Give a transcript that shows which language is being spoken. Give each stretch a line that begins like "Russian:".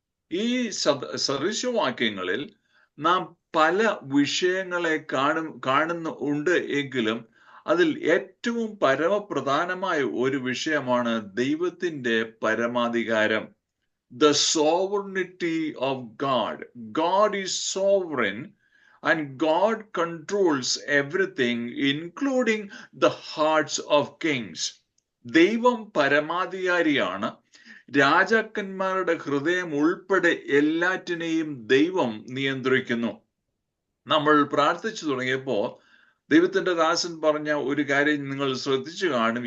Malayalam: ഈ സദൃശവാക്യങ്ങളിൽ നാം പല വിഷയങ്ങളെ കാണുന്നുണ്ട് എങ്കിലും അതിൽ ഏറ്റവും പരമപ്രധാനമായ ഒരു വിഷയമാണ് ദൈവത്തിന്റെ പരമാധികാരം.
English: The sovereignty of God. God is sovereign and God controls everything, including the hearts of kings.
Malayalam: ദൈവം പരമാധികാരിയാണ്. രാജാക്കന്മാരുടെ ഹൃദയം ഉൾപ്പെടെ എല്ലാറ്റിനെയും ദൈവം നിയന്ത്രിക്കുന്നു. നമ്മൾ പ്രാർത്ഥിച്ചു തുടങ്ങിയപ്പോൾ ദൈവത്തിന്റെ ദാസൻ പറഞ്ഞ ഒരു കാര്യം നിങ്ങൾ ശ്രദ്ധിച്ചു കാണും.